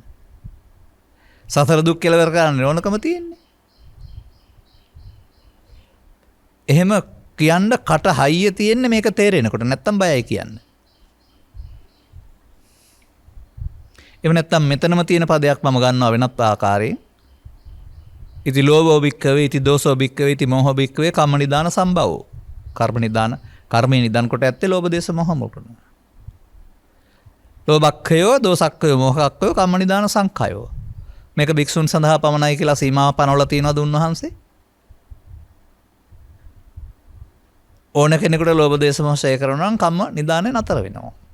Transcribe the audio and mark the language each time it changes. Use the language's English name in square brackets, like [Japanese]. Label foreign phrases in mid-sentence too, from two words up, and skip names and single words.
[Sinhala] සතර දුක් කෙලවර කරන්න ඕනකම තියෙන්නේ. එහෙම කියන්න කට හයිය තියෙන්නේ මේක තේරෙනකොට නැත්තම් බයයි කියන්න. එහෙම නැත්නම් මෙතනම තියෙන පදයක් මම ගන්නවා වෙනත් ආකාරයෙන්. [Pali] ඉති ලෝභෝ භික්ඛවේ ඉති දෝසෝ භික්ඛවේ ඉති මෝහෝ භික්ඛවේ කම්ම නිදාන සම්භවෝ. [Sinhala] කර්ම නිදාන කර්මයේ නිදාන කොට ඇත්තේ ලෝභ දේශ මොහ මුතුන. [Pali] ලෝභක්ඛයෝ දෝසක්ඛයෝ මොහක්ඛයෝ කම්ම නිදාන සංඛයෝ. [Sinhala] මේක භික්ෂුන් සඳහා පමණයි කියලා සීමාව පනවලා තියෙනවද උන්වහන්සේ? ඕන කෙනෙකුට ලෝභ දේශ මොහ ඡය කරනවා නම් කම්ම නිදානේ නතර වෙනවා.